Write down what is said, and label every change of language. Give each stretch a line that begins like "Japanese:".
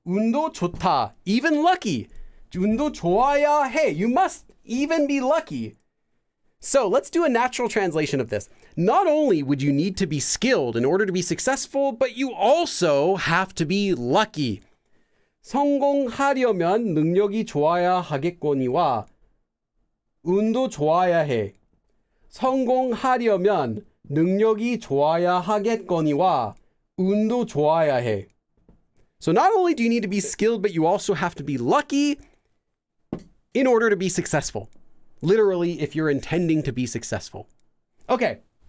Korean: 운도 좋다.
English: Even lucky.
Korean: 운도 좋아야 해.
English: You must even be lucky. So let's do a natural translation of this. Not only would you need to be skilled in order to be successful, but you also have to be lucky.
Korean: 성공하려면 능력이 좋아야 하겠거니와 운도 좋아야 해. 성공하려면 능력이 좋아야 하겠거니와 운도 좋아야 해.
English: So not only do you need to be skilled, but you also have to be lucky in order to be successful. Literally, if you're intending to be successful. Okay.